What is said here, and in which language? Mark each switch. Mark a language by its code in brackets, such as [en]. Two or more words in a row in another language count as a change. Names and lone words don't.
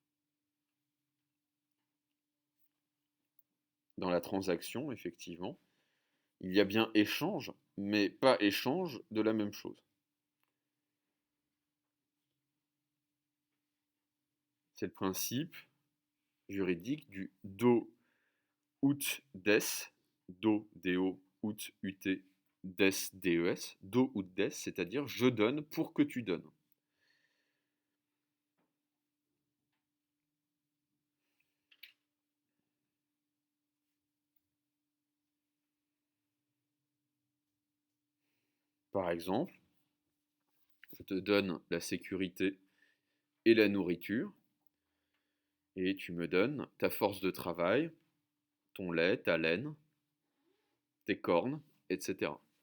[fr] Dans la transaction, effectivement, il y a bien échange, mais pas échange de la même chose. C'est le principe juridique du [la] do ut des, do, do, ut, ut, des, des, do ut des, [fr] c'est-à-dire je donne pour que tu donnes. Par exemple, je te donne la sécurité et la nourriture, et tu me donnes ta force de travail, ton lait, ta laine, tes cornes, etc.